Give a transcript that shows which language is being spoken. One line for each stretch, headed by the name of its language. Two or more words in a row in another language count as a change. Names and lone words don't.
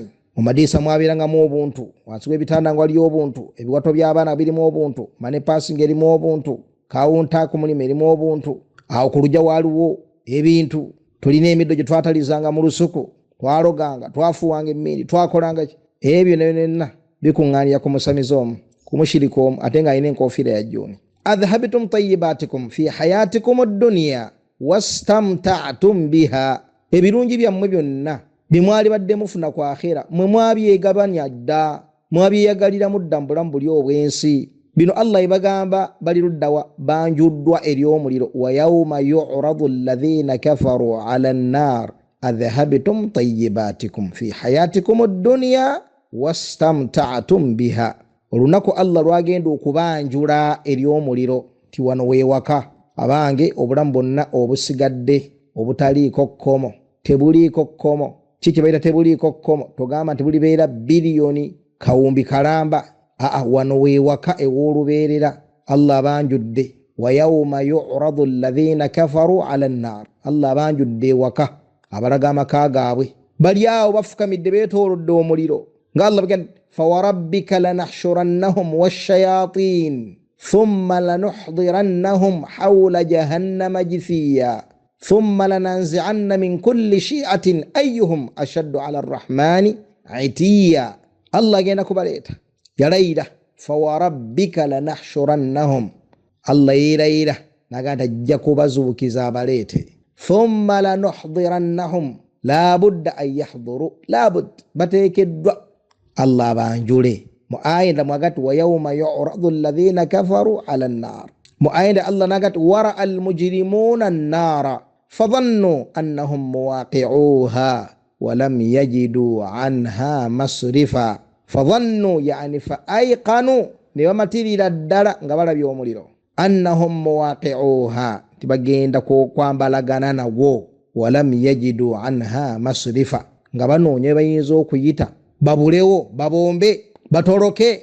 Ganda: Mu madiisa mwabirangamu obuntu, wansi w'ebitanda nga waliyo obuntu, ebiwato by'abaana birimu obuntu, mane passing erimu obuntu, kawunta ku mulimu erimu obuntu. Awo ku lujja waaliwo ebintu, tulina emiddo gye twatalizanga mu lusuku, twaloganga, twafuwanga emmindi, twakolanga ebyo nenna bikuŋŋaanira ku musamizi omu, ku mushiriki omu, ate ng'alina enkofiira ya jjuuni.
Arabic: أذهبتم طيباتكم في حياتكم الدنيا واستمتعتم بها,
Ganda: ebirungi byammwe byonna bye mwali badde mufuna ku akhera mwe mwabyegabanya dda, mwabyeyagalira mudda mu bulamu buli obwensi. Bino Allah ibagamba bali luddawa, banjuddwa eri omuliro.
Arabic: ويوم يعرض الذين كفروا على النار أذهبتم طيباتكم في حياتكم الدنيا واستمتعتم بها.
Ganda: Olunaku Allah lwagenda okubanjula eri omuliro ti wano weewaka abange, obulamu bwonna obusigadde obutaliiko kkomo, tebuliiko kkomo. Kiki baita tebuliiko kkomo? Togamba nti bulibeera biliyoni kawumbi kalamba. Wano weewaka ew'olubeerera. Allah abanjudde.
Arabic: ويوم يعرض الذين كفروا على النار,
Ganda: Allah abanjudde ewaka, abalaga amaka gaabwe bali awo bafukamidde beetoolodde omuliro nga Allah bagamba
Arabic: فوربك لنحشرنهم والشياطين ثم لنحضرنهم حول جهنم جثيا ثم لننزعن من كل شيعة أيهم أشد على الرحمن عتيا.
Ganda: Allah agenda kubaleeta, yalayira
Arabic: فوربك لنحشرنهم,
Ganda: Allah yirayira naganda ajja kubazuukiza abaleete.
Arabic: ثم لنحضرنهم لا بد أن يحضروا لا بد
Ganda: bateekeddwa Allah banjule. Mu ayenda mwagati
Arabic: ويوم يعرض الذين كفروا على النار,
Ganda: mu ayenda Allah nagati
Arabic: ورأى المجرمون النار فظنوا أنهم مواقعوها ولم يجدوا عنها مصرفا. فظنوا يعني فأيقنوا,
Ganda: ne bamatirira ddala nga balabye omuliro,
Arabic: أنهم مواقعوها,
Ganda: tibagenda kwambalagana nagwo,
Arabic: ولم يجدوا عنها مصرفا,
Ganda: nga banoonye bayinza okuyita babulewo, babombe, batoloke.